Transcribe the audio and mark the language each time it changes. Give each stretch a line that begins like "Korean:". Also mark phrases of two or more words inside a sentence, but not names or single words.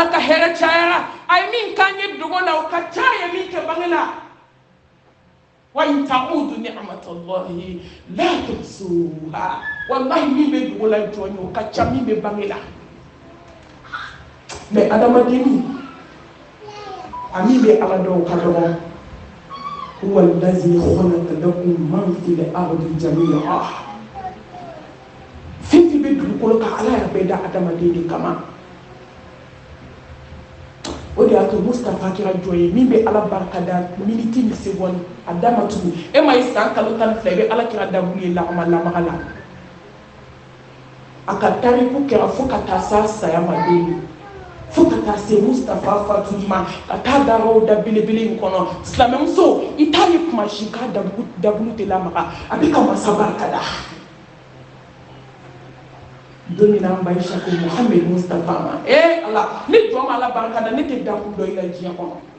Bambara: ka hɛrɛ cayara a ye min k'an ye dogo la o ka ca a ye min kɛ bange la
Arabic: وإن تعدوا نعمة الله لا تحصوها
Bambara: wallahi min bɛ dogo la jɔn ye o ka ca min bɛ bange la mɛ adamadenni a min bɛ ala dɔn o ka dɔgɔ
Arabic: هو الذي خلق لكم ما في الأرض جميعا
Bambara: dugukolo ka ala yɛrɛ bɛ da adamaden de kama o de y'a to Mustafa kɛra jɔn ye min bɛ ala barika da miniti ni seconde a da ma tugu e ma ye san kalo 12 i bɛ ala kɛra daburu ye lamaga la a ka tariku kɛra fo ka taa s'a saya ma don fo ka taa se Mustafa fatuli ma ka taa da yɔrɔ da belebele in kɔnɔ silamɛmuso i t'a ye kuma si k'a daburu tɛ lamaga a bɛ ka masa barika da don min na an ba Aisha ko Muhammed Mustafa ma ala ne jɔn ma ala barika da ne tɛ dakun dɔ i la diɲɛ kɔnɔ